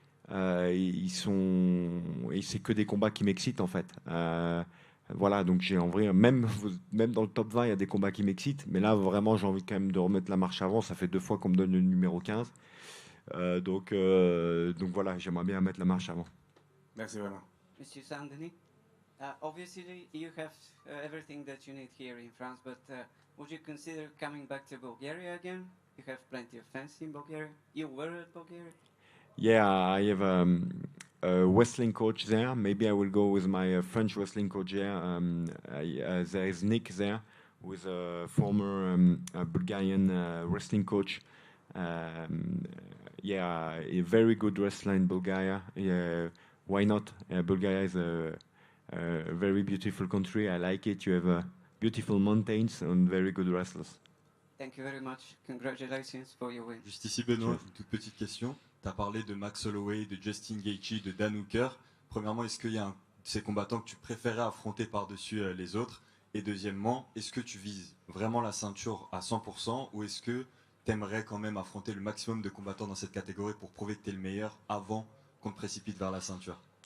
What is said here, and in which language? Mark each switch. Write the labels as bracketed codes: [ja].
[fr] Ils sont et c'est que des combats qui m'excitent en fait. Voilà, donc j'ai en vrai, même dans le top 20, il y a des combats qui m'excitent, mais là vraiment j'ai envie quand même de remettre la marche avant. Ça fait 2 fois qu'on me donne le numéro 15. Donc voilà, j'aimerais bien mettre la marche avant. Merci vraiment. [en] Monsieur Sandini, obviously you have everything that you need here in France, but would you consider coming back to Bulgaria again? You have plenty of fans in Bulgaria. You were at Bulgaria. Yeah, I have a wrestling coach there. Maybe I will go with my French wrestling coach there. There is Nick there, who is a former Bulgarian wrestling coach. Yeah, a very good wrestler in Bulgaria. Why not? Bulgaria is a very beautiful country. I like it. You have beautiful mountains and very good wrestlers. Thank you very much. Congratulations for your win. [fr] Juste ici, Benoît, une toute petite question. Tu as parlé de Max Holloway, de Justin Gaethje, de Dan Hooker. Premièrement, est-ce qu'il y a un de ces combattants que tu préférais affronter par-dessus les autres? Et deuxièmement, est-ce que tu vises vraiment la ceinture à 100% ou est-ce que tu aimerais quand même affronter le maximum de combattants dans cette catégorie pour prouver que tu es le meilleur avant qu'on te précipite vers la ceinture?